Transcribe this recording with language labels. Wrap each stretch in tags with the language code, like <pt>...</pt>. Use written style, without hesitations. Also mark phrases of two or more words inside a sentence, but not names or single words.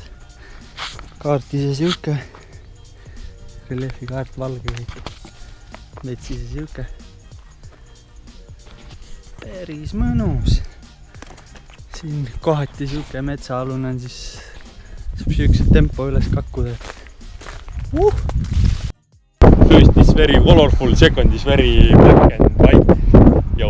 <et>Kaarti see siuke. Reliefi kaart valge kõik. Metsi see siuke. Päris mõnus. Siin kohati siuke metsaalune on, siis saab siukse tempo üles kakkuda.</et> <en>First is very colorful, second is very black and white. Yo.</en>